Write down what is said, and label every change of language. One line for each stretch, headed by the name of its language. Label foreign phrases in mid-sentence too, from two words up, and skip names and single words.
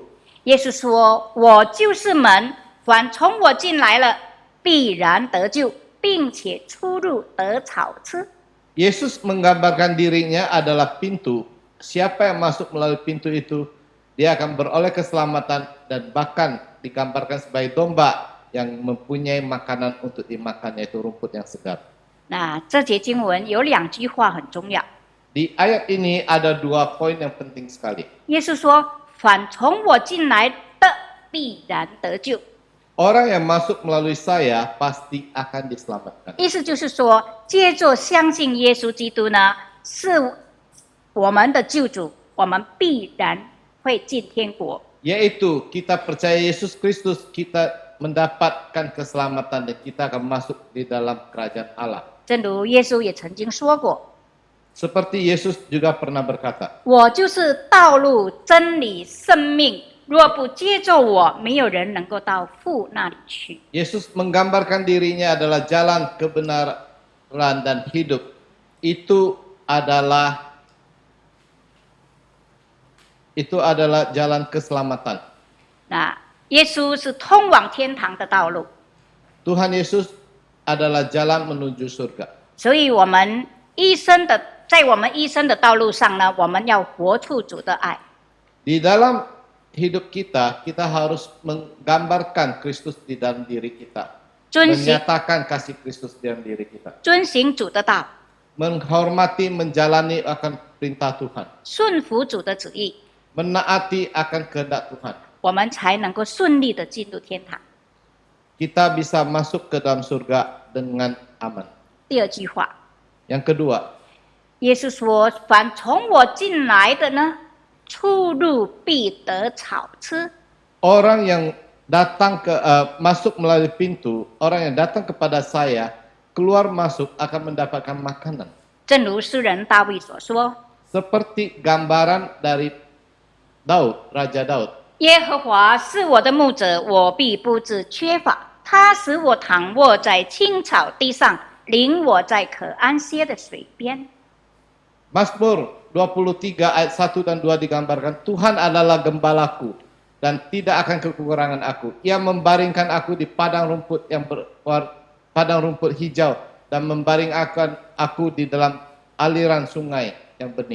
Chinese: 耶稣说：“我就是门，凡从我进来了，必然得救，并且出入得草吃。”
Indonesian: Yesus menggambarkan dirinya adalah pintu. Siapa yang masuk melalui pintu itu, dia akan beroleh keselamatan dan bahkan digambarkan sebagai domba yang mempunyai makanan untuk dimakan, yaitu rumput yang segar.
Chinese: 那这节经文有2句话很重要。
Indonesian: Di ayat ini ada 2 poin yang penting sekali.
Chinese: 耶稣说：“凡从我进来的，必然得救。”
Indonesian: Orang yang masuk melalui saya pasti akan diselamatkan.
Chinese: 意思就是说，借着相信耶稣基督呢，是我们的救主，我们必然会进天国。
Indonesian: Yaitu kita percaya Yesus Kristus, kita mendapatkan keselamatan dan kita akan masuk di dalam kerajaan Allah.
Chinese: 正如耶稣也曾经说过
Indonesian: Seperti Yesus juga pernah berkata,：“
Chinese: 我就是道路、真理、生命。若不接受我，没有人能够到父那里去。”
Indonesian: Yesus menggambarkan dirinya adalah jalan kebenaran dan hidup. Itu adalah jalan keselamatan.
Chinese: 那耶稣是通往天堂的道路，
Indonesian: Tuhan Yesus adalah jalan menuju surga.
Chinese: 所以我们在我们一生的道路上呢，我们要活出主的爱。
Indonesian: Di dalam hidup kita, kita harus menggambarkan Kristus di dalam diri kita.
Chinese: 遵行
Indonesian: Menyatakan kasih Kristus di dalam diri kita.
Chinese: 遵行主的道，
Indonesian: Menghormati, menjalani akan perintah Tuhan.
Chinese: 顺服主的旨意，
Indonesian: Menaati akan kehendak Tuhan.
Chinese: 我们才能够顺利的进入天堂。
Indonesian: Kita bisa masuk ke dalam surga dengan aman.
Chinese: 第2句话，
Indonesian: Yang kedua,
Chinese: 耶稣说：“凡从我进来的呢，出入必得草吃。”
Indonesian: orang yang datang masuk melalui pintu, orang yang datang kepada saya, keluar masuk akan mendapatkan makanan.
Chinese: 正如诗人大卫所说
Indonesian: Seperti gambaran dari Daud, Raja Daud.：“
Chinese: 耶和华是我的牧者，我必不致缺乏。他使我躺卧在青草地上，领我在可安歇的水边。”
Indonesian: Mazmur 23 ayat 1 dan 2 digambarkan, Tuhan adalah gembalaku dan tidak akan kekurangan aku. Ia membaringkan aku di padang rumput padang rumput hijau dan membaringkan aku di dalam aliran sungai yang bening.